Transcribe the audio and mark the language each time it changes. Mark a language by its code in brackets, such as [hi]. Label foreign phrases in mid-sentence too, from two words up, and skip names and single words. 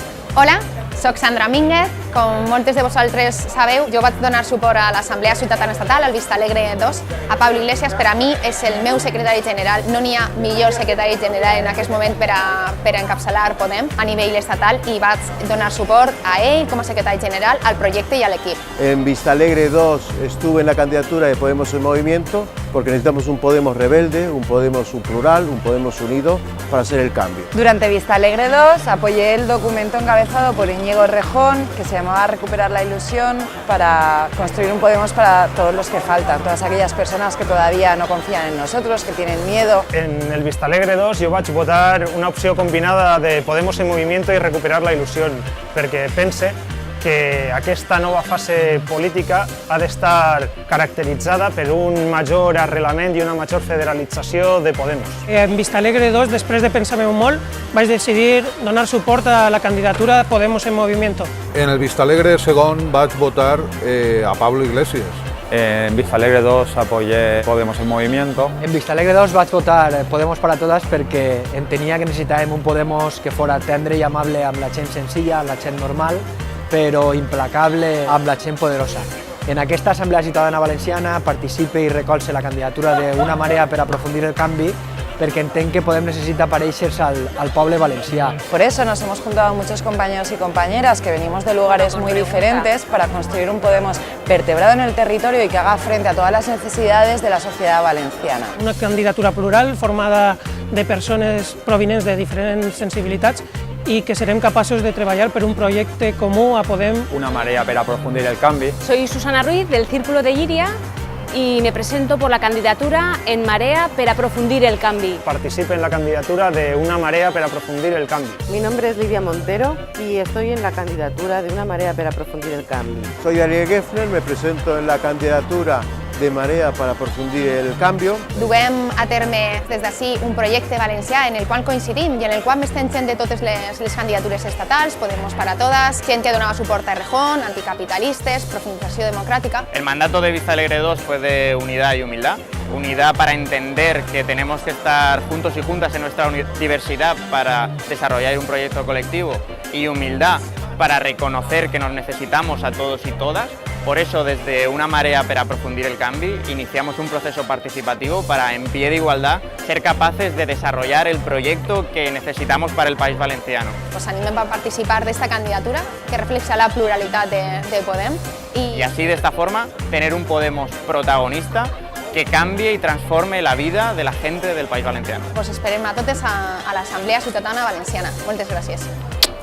[ca] Hola, soc Sandra Mínguez. Com moltes de vosaltres sabeu, jo vaig donar suport a l'Assemblea Ciutadana Estatal, al Vistalegre 2, a Pablo Iglesias. Per a mi és el meu secretari general, no n'hi ha millor secretari general en aquest moment per a encapçalar Podem a nivell estatal, i vaig donar suport a ell com a secretari general, al projecte i a l'equip. [es] En Vistalegre 2 estuve en la candidatura de Podemos en Movimiento porque necesitamos un Podemos rebelde, un Podemos plural, un Podemos unido para hacer el cambio. Durante Vistalegre 2 apoyé el documento encabezado por Íñigo Errejón, que se llamaba Recuperar la ilusión, para construir un Podemos para todos los que faltan, todas aquellas personas que todavía no confían en nosotros, que tienen miedo. [ca] En el Vistalegre 2 jo vaig votar una opció combinada de Podemos en Movimiento i Recuperar la il·lusió, perquè pense que aquesta nova fase política ha d'estar caracteritzada per un major arrelament i una major federalització de Podemos. En Vistalegre 2, després de pensar-me molt, vaig decidir donar suport a la candidatura de Podemos en Movimiento. En el Vistalegre segon vaig votar a Pablo Iglesias. [es] En Vistalegre 2 apoyé Podemos en Movimiento. [ca] En Vistalegre 2 vaig votar Podemos para todas perquè entenia que necessitàvem un Podemos que fora tendre i amable amb la gent senzilla, amb la gent normal, però implacable amb la gent poderosa. En aquesta Assemblea Ciutadana Valenciana participe i recolze la candidatura d'Una Marea per aprofundir el canvi, perquè entenc que Podem necessita parèixer-se al poble valencià. [es] Por eso nos hemos juntado muchos compañeros y compañeras que venimos de lugares muy diferentes para construir un Podemos vertebrado en el territorio y que haga frente a todas las necesidades de la sociedad valenciana. [ca] Una candidatura plural formada de persones provinents de diferents sensibilitats i que serem capaços de treballar per un projecte comú a Podem. Una marea per aprofundir el canvi. [es] Soy Susana Ruiz, del Círculo de Llíria, y me presento por la candidatura en Marea per aprofundir el canvi. [ca] Participe en la candidatura de Una Marea per aprofundir el canvi. [es] Mi nombre es Lidia Montero y estoy en la candidatura de Una Marea per aprofundir el canvi. Soy Ariel Geffner, me presento en la candidatura de Marea para aprofundir el cambio. [ca] Duem a terme des d'ací un projecte valencià en el qual coincidim i en el qual estem gent de totes les candidatures estatals, Podemos para todas, gent que donava suport a Errejón, anticapitalistes, profundizació democràtica. [es] El mandato de Vistalegre 2 fue de unidad y humildad. Unidad para entender que tenemos que estar juntos y juntas en nuestra diversidad para desarrollar un proyecto colectivo, y humildad para reconocer que nos necesitamos a todos y todas. Por eso, desde Una Marea per aprofundir el canvi, iniciamos un proceso participativo para, en pie de igualdad, ser capaces de desarrollar el proyecto que necesitamos para el país valenciano. [ca] Os animem a participar d'esta candidatura que refleja la pluralitat de Podem. [es] Y así, de esta forma, tener un Podemos protagonista que cambie y transforme la vida de la gente del país valenciano. [ca] Us esperem a totes a l'Assemblea Ciutadana Valenciana. Moltes gràcies.